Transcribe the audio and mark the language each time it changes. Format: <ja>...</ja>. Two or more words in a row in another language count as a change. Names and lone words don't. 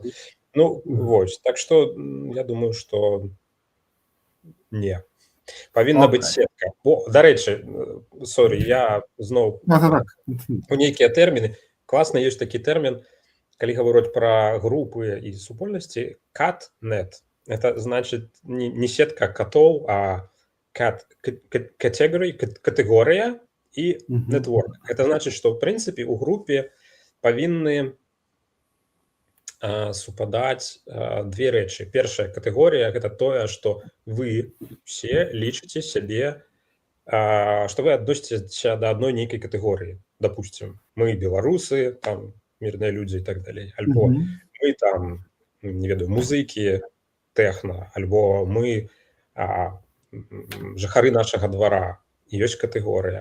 <be>Вось, так што я думаю, што не. Павінна быць сетка. Дарэчы, я зноў у нейкія тэрміны. Класна, ёсць такі тэрмін, калі гавораць пра групы і супольнасці, CAT-NET.</be> <ru>Это значит не сетка котов, а категория и network. Это значит, что в принципе у группе</ru> <be>павінны супадаць две рэчы. Першая катэгорія — гэта тое, што вы все лічыце сябе, што вы адносіцеся да адной нейкай катэгорыі. Допустим, мы беларусы, там мірныя людзі і так далей, альбо мы там, не ведаю, музыкі тэхна, альбо мы жыхары нашага двара, і ёсць катэгорыя.</be>